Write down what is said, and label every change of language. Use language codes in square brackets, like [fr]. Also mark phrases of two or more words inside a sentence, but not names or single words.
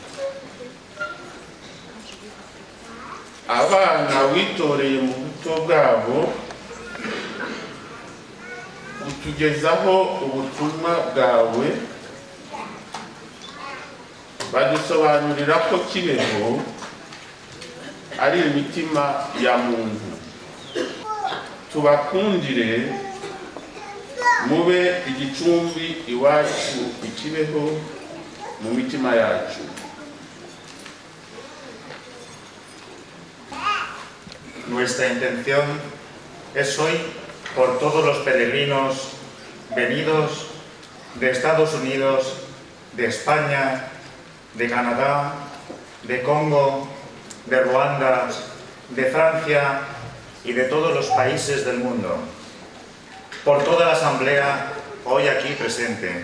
[rw] Abana witoreye mu buto bwabo utugezaho ubutumwa bwawe, badusobanurira ko Kibeho ari imitima ya muntu. Tubakundire mube igicumbi iwacu ikibeho mu mitima yacu. [es] Nuestra intención es hoy por todos los peregrinos venidos de Estados Unidos, de España, de Canadá, de Congo, de Ruanda, de Francia y de todos los países del mundo, por toda la asamblea hoy aquí presente.